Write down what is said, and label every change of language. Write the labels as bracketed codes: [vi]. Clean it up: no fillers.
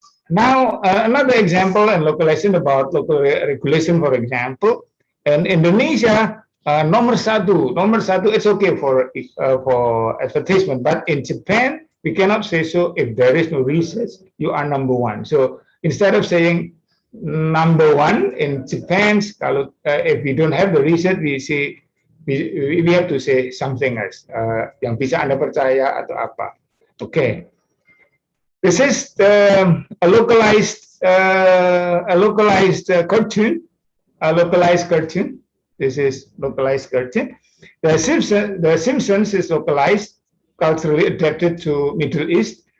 [en] Now, another example and localization about local regulation, for example, in Indonesia, [id] nomor satu, [en] it's okay for advertisement, but in Japan, we cannot say so. If there is no research, you are number one. So instead of saying number one in Japan, if we don't have the research, we say we have to say something else. [id] Yang bisa Anda percaya atau apa? [en] Okay. This is a localized cartoon. A localized cartoon. This is localized cartoon. The Simpsons is localized, culturally adapted to Middle East.